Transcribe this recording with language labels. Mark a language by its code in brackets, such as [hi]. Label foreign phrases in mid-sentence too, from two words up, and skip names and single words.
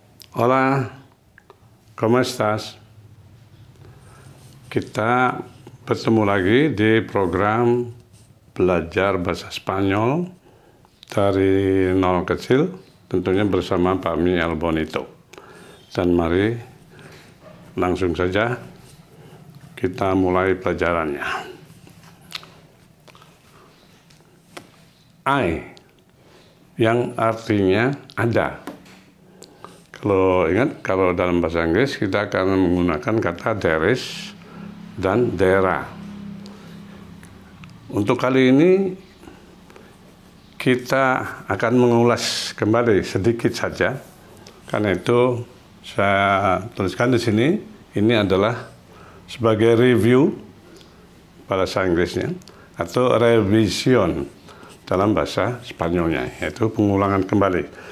[es] Hola, ¿cómo estás? [id] Kita bertemu lagi di program belajar bahasa Spanyol dari nol kecil, tentunya bersama Pak Mi Albonito. Dan mari langsung saja kita mulai pelajarannya. I, yang artinya ada. Kalau ingat, kalau dalam bahasa Inggris kita akan menggunakan kata [en] there is [id] dan [en] there are. [id] Untuk kali ini kita akan mengulas kembali sedikit saja. Karena itu saya tuliskan di sini, ini adalah sebagai review bahasa Inggrisnya atau revision dalam bahasa Spanyolnya, yaitu pengulangan kembali.